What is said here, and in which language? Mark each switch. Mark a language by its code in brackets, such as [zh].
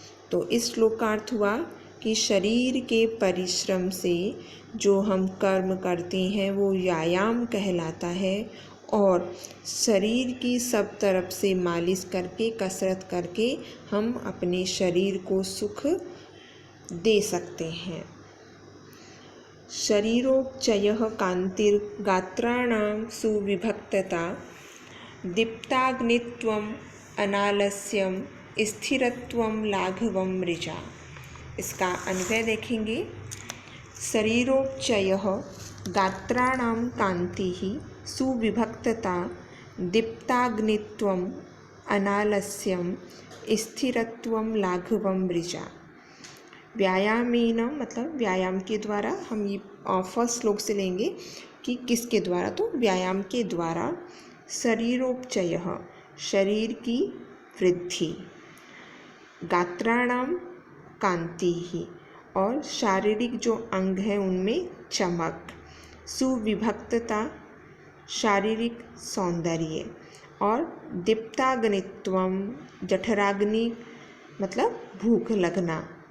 [hi] तो इस श्लोक का अर्थ हुआ कि शरीर के परिश्रम से जो हम कर्म करते हैं वो व्यायाम कहलाता है और शरीर की सब तरफ से मालिश करके, कसरत करके हम अपने शरीर को सुख दे सकते हैं। [sa] शरीरोपचयः कान्तिर्गात्राणां सुविभक्तता दीप्ताग्नित्वम् अनालस्यं स्थिरत्वं लाघवं मृजा। इसका अन्वय देखेंगे। शरीरोपचयः गात्राणां कान्तिः सुविभक्तता दीप्ताग्नित्वम् अनालस्यं स्थिरत्वं लाघवं मृजा। [hi] व्यायामेन मतलब व्यायाम के द्वारा, हम ये फर्स्ट श्लोक से लेंगे कि किसके द्वारा, तो व्यायाम के द्वारा। शरीरोपचयः शरीर की वृद्धि, गात्राणां कान्तिः और शारीरिक जो अंग है उनमें चमक, सुविभक्तता शारीरिक सौंदर्य और दीप्ताग्नित्वम जठराग्नि मतलब भूख लगना,